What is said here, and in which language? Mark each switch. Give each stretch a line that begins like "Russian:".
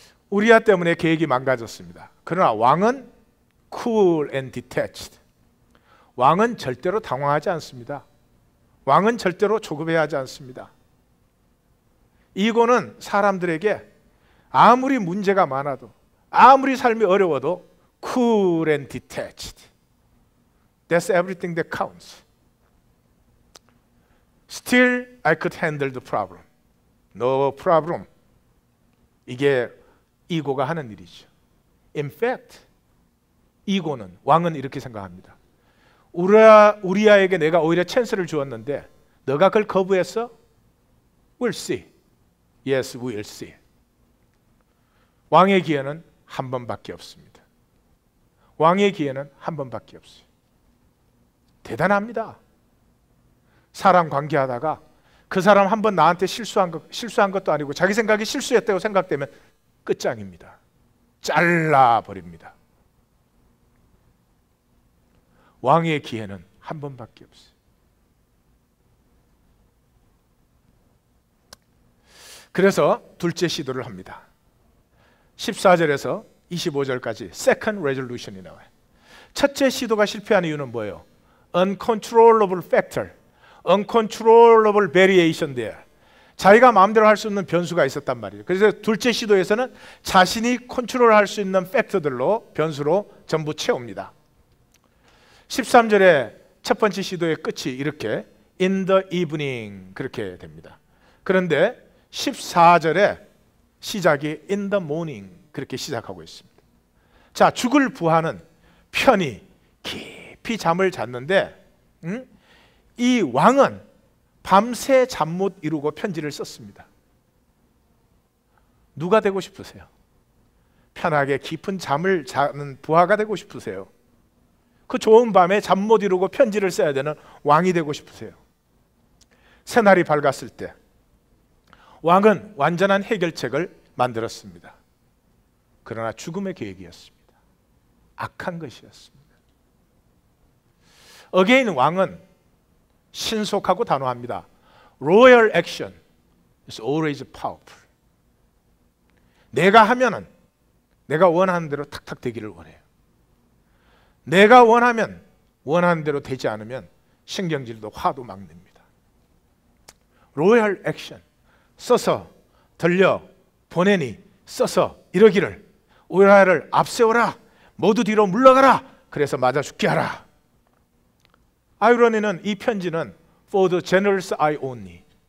Korean: 우리아 때문에 계획이 망가졌습니다. 그러나 왕은
English: cool and detached.
Korean: 왕은 절대로 당황하지 않습니다. 왕은 절대로 조급해하지 않습니다. 이고는 사람들에게 아무리 문제가 많아도, 아무리 삶이 어려워도
English: cool and detached. That's everything that counts. Still, I could handle the problem. No problem.
Korean: 이게 이고가 하는 일이죠.
English: In fact,
Korean: 이고는, 왕은 이렇게 생각합니다. 우리아에게 내가 오히려 찬스를 주었는데 너가 그걸 거부했어?
English: We'll see. Yes, we'll see.
Korean: 왕의 기회는 한 번밖에 없습니다. 왕의 기회는 한 번밖에 없어요. 대단합니다. 사람 관계하다가 그 사람 한 번 나한테 실수한 것도 아니고 자기 생각이 실수했다고 생각되면 끝장입니다. 잘라버립니다. 왕의 기회는 한 번밖에 없어요. 그래서 둘째 시도를 합니다. 14절에서 25절까지
English: second resolution
Korean: 이 나와요. 첫째 시도가 실패한 이유는 뭐예요?
English: uncontrollable factor, uncontrollable variation there.
Korean: 자기가 마음대로 할 수 없는 변수가 있었단 말이에요. 그래서 둘째 시도에서는 자신이 컨트롤할 수 있는 팩터들로, 변수로 전부 채웁니다. 13절에 첫 번째 시도의 끝이 이렇게
English: in the evening
Korean: 그렇게 됩니다. 그런데 14절에 시작이
English: in the morning
Korean: 그렇게 시작하고 있습니다. 자, 죽을 부하는 편히 깊이 잠을 잤는데 이 왕은 밤새 잠 못 이루고 편지를 썼습니다. 누가 되고 싶으세요? 편하게 깊은 잠을 자는 부하가 되고 싶으세요? 그 좋은 밤에 잠 못 이루고 편지를 써야 되는 왕이 되고 싶으세요? 새날이 밝았을 때 왕은 완전한 해결책을 만들었습니다. 그러나 죽음의 계획이었습니다. 악한 것이었습니다. 어게인 왕은 신속하고 단호합니다.
English: Royal action is always powerful.
Korean: 내가 하면은 내가 원하는 대로 탁탁 되기를 원해요. 내가 원하면 원하는 대로 되지 않으면 신경질도 화도 막 냅니다.
English: Royal action.
Korean: 써서 들려 보내니 써서 이러기를 우리나라를 앞세워라. 모두 뒤로 물러가라. 그래서 맞아 죽게 하라. 아이러니는 이 편지는
English: for the general's eye only.